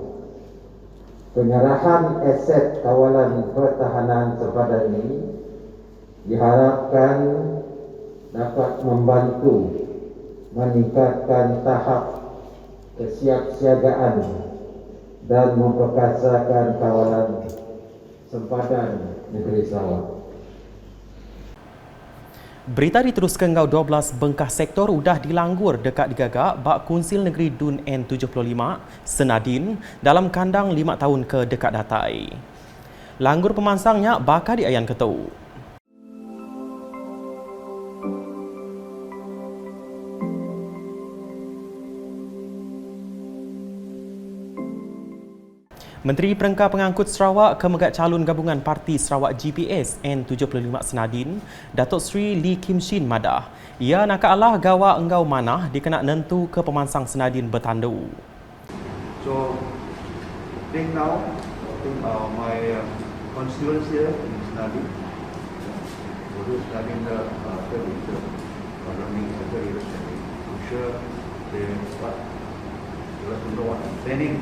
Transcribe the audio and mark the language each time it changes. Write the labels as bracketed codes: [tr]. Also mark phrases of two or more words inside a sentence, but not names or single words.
[ms] Penyerahan aset kawalan pertahanan sepadan ini diharapkan dapat membantu meningkatkan tahap kesiapsiagaan dan memperkasakan kawalan sempadan negeri Sarawak. [iba] Berita diteruskan ngau 12 bengkah sektor udah dilanggur dekat digagak bak Kunsil Negeri Dun N75 Senadin dalam kandang 5 tahun ke dekat datai. Langgur pemansangnya bakal diayan ketu. Menteri Perengkar Pengangkut Sarawak Kemegat Calon Gabungan Parti Sarawak GPS N75 Senadin, Datuk Sri Lee Kim Shin madah. Ia nak alah gawa enggau manah dikena nentu ke pemansang Senadin bertandu. [en] So, now, my constituents here in Senadin, those studying the third year, running the third year, I'm sure they want to know what I'm planning.